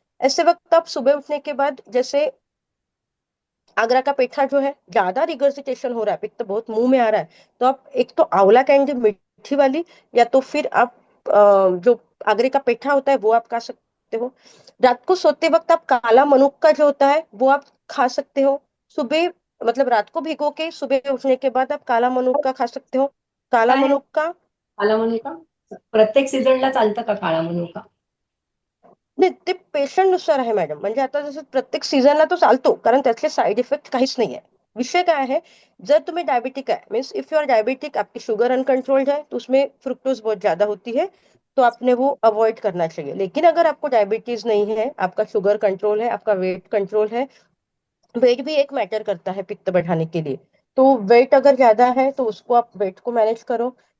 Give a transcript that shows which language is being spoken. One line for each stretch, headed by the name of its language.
Hindi: ऐसे वक्त आप सुबह उठने के बाद, जैसे आगरा का पेठा जो है, ज्यादा रिगर्जिटेशन हो रहा है, पित्त बहुत मुंह में आ रहा है, तो आप एक तो आंवला कैंडी मीठी वाली, या तो फिर आप जो आगरे का पेठा होता है वो आप खा सकते हो। रात को सोते वक्त आप काला मनुक्का जो होता है वो आप खा सकते हो। सुबह, मतलब रात को भिगो के सुबह उठने के बाद आप काला मनुक्का खा सकते हो। काला
Marathi: काय आहे
Hindi: मनुक्का, काला मनुका?
Marathi: प्रत्येक सीझनला चालतं का काळा मनुका? नाही, ते पेशंट नुसार आहे मॅडम, म्हणजे आता जसं प्रत्येक सीझनला तो चालतो, कारण त्यातले साईड इफेक्ट काहीच नाही आहे। विषय काय
Hindi: है, जर तुम्हें डायबिटिक है,
English: means if you are diabetic,
Hindi: आपकी शुगर अनकंट्रोल्ड है, तो उसमें फ्रुक्टोज बहुत ज्यादा होती है, तो आपने वो अवॉइड करना चाहिए। लेकिन अगर आपको डायबिटीज नहीं है, आपका शुगर कंट्रोल है, आपका वेट कंट्रोल है, वेट भी एक मैटर करता है पित्त बढ़ाने के लिए, तो वेट अगर ज्यादा है तो उसको आप वेट को मैनेज करो।